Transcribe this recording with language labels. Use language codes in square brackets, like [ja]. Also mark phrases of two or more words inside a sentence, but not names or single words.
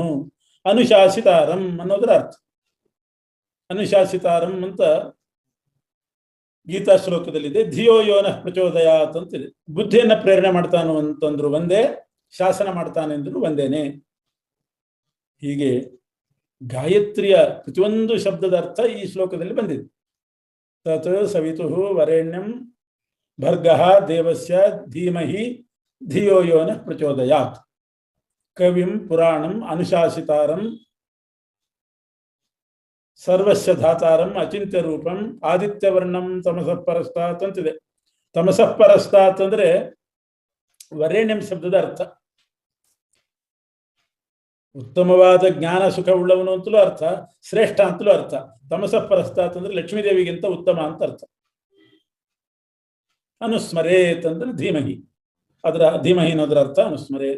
[kn] ಅನುಶಾಸಿತಾರಂ ಅನ್ನೋದರ ಅರ್ಥ. ಅನುಶಾಸಿತಾರಂ ಅಂತ ಗೀತಾ ಶ್ಲೋಕದಲ್ಲಿದೆ. [sa] ಧಿಯೋ ಯೋನ ಪ್ರಚೋದಯಾತ್ ಅಂತಿದೆ. [kn] ಬುದ್ಧಿಯನ್ನ ಪ್ರೇರಣೆ ಮಾಡ್ತಾನು ಅಂತಂದ್ರು ಒಂದೇ, ಶಾಸನ ಮಾಡ್ತಾನೆ ಅಂದ್ರು ಒಂದೇನೆ. ಹೀಗೆ ಗಾಯತ್ರಿಯ ಪ್ರತಿಯೊಂದು ಶಬ್ದದ ಅರ್ಥ ಈ ಶ್ಲೋಕದಲ್ಲಿ ಬಂದಿದೆ. [sa] ತತ್ ಸವಿತು ವರೇಣ್ಯಂ ಭರ್ಗಃ ದೇವಸ್ಯ ಧೀಮಹಿ ಧಿಯೋ ಯೋನ ಪ್ರಚೋದಯಾತ್. ಕವಿಂ ಪುರಾಣಂ ಅನುಶಾಸಿತಾರಂ ಸರ್ವಸ್ಯ ಧಾತಾರಂ ಅಚಿಂತ್ಯ ರೂಪಂ ಆದಿತ್ಯವರ್ಣಂ ತಮಸಃ ಪರಸ್ತಾತ್ ಅಂತಿದೆ. ತಮಸಃ ಪರಸ್ತಾತ್ [kn] ಅಂದ್ರೆ ವರೇಣ್ಯಂ ಶಬ್ದದ ಅರ್ಥ ಉತ್ತಮವಾದ ಜ್ಞಾನ ಸುಖ ಉಳ್ಳವನು ಅಂತಲೂ ಅರ್ಥ, ಶ್ರೇಷ್ಠ ಅಂತಲೂ ಅರ್ಥ. [sa] ತಮಸಃ ಪರಸ್ತಾತ್ [kn] ಅಂದ್ರೆ ಲಕ್ಷ್ಮೀದೇವಿಗಿಂತ ಉತ್ತಮ ಅಂತ ಅರ್ಥ. ಅನುಸ್ಮರೇತ್ ಅಂದ್ರೆ ಧೀಮಹಿ, ಅದರ ಧೀಮಹಿ ಅನ್ನೋದರ ಅರ್ಥ ಅನುಸ್ಮರೇತ್.